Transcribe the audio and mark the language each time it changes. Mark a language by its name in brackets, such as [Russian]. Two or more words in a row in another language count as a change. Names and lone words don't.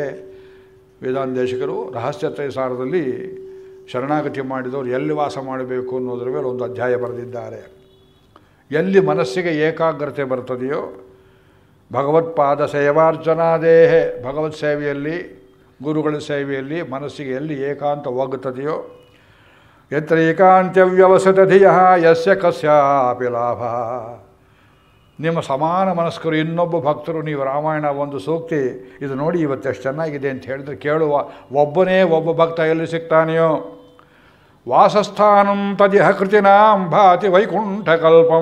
[Kannada] ವೇದಾಂತೇಶಕರು ರಹಸ್ಯತ್ರಯ ಸಾರದಲ್ಲಿ ಶರಣಾಗತಿ ಮಾಡಿದವರು ಎಲ್ಲಿ ವಾಸ ಮಾಡಬೇಕು ಅನ್ನೋದ್ರ ಮೇಲೆ ಒಂದು ಅಧ್ಯಾಯ ಬರೆದಿದ್ದಾರೆ. ಎಲ್ಲಿ ಮನಸ್ಸಿಗೆ ಏಕಾಗ್ರತೆ ಬರ್ತದೆಯೋ [Sanskrit] ಭಗವತ್ಪಾದ ಸೇವಾರ್ಚನಾದೇಹೆ, [Kannada] ಭಗವತ್ ಸೇವೆಯಲ್ಲಿ ಗುರುಗಳ ಸೇವೆಯಲ್ಲಿ ಮನಸ್ಸಿಗೆ ಎಲ್ಲಿ ಏಕಾಂತ ಒಗ್ಗುತ್ತದೆಯೋ, [Sanskrit] ಯತ್ರ ಏಕಾಂತ್ಯವ್ಯವಸತ ಧಿಯ ಯಸ್ಯ ಕಸ್ಯಾಪಿ ಲಾಭ. [Kannada] ನಿಮ್ಮ ಸಮಾನ ಮನಸ್ಕರು ಇನ್ನೊಬ್ಬ ಭಕ್ತರು ನೀವು ರಾಮಾಯಣ ಒಂದು ಸೂಕ್ತಿ ಇದು ನೋಡಿ ಇವತ್ತೆಷ್ಟು ಚೆನ್ನಾಗಿದೆ ಅಂತ ಹೇಳಿದ್ರೆ ಕೇಳುವ ಒಬ್ಬನೇ ಒಬ್ಬ ಭಕ್ತ ಎಲ್ಲಿ ಸಿಗ್ತಾನೆಯೋ. [Sanskrit] ವಾಸಸ್ಥಾನಂ ತದಿಹ ಕೃತಿನಾಂ ಭಾತಿ ವೈಕುಂಠಕಲ್ಪಂ.